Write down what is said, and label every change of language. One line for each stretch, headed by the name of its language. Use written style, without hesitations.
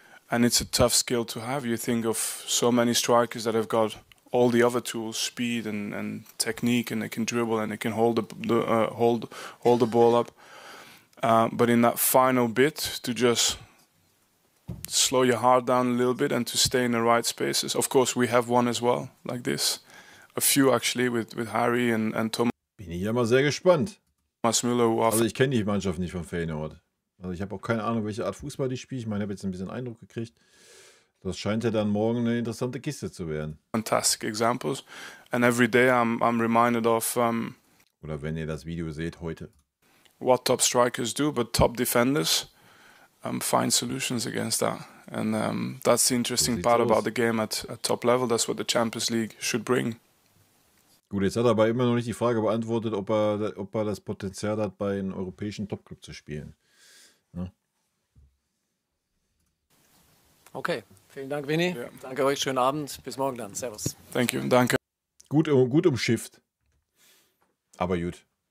English: And it's a tough skill to have. You think of so many strikers that have got all the other tools, speed and technique, and they can dribble and they can hold the ball up. But in that final bit, to just slow your heart down a little bit and to stay in the right spaces. Of course, we have one as well, like this. A few actually with Harry and Thomas.
German: Bin ich ja mal sehr gespannt. Thomas Müller. Also ich kenne die Mannschaft nicht von Feyenoord. Also ich habe auch keine Ahnung, welche Art Fußball die spielt. Ich meine, ich habe jetzt ein bisschen Eindruck gekriegt. Das scheint ja dann morgen eine interessante Kiste zu werden.
English: Fantastic examples. And every day I'm reminded of
German: oder wenn ihr das Video seht heute.
English: What top strikers do, but top defenders find solutions against that. And that's the interesting part about the game at top level. That's what the Champions League should bring.
German: Gut, jetzt hat er aber immer noch nicht die Frage beantwortet, ob er das Potenzial hat, bei einem europäischen Topclub zu spielen. Ja. Okay, vielen Dank, Vinny. Ja. Danke euch, schönen Abend. Bis morgen dann. Servus.
English: Thank you,
German: danke. Gut umschifft. Aber gut.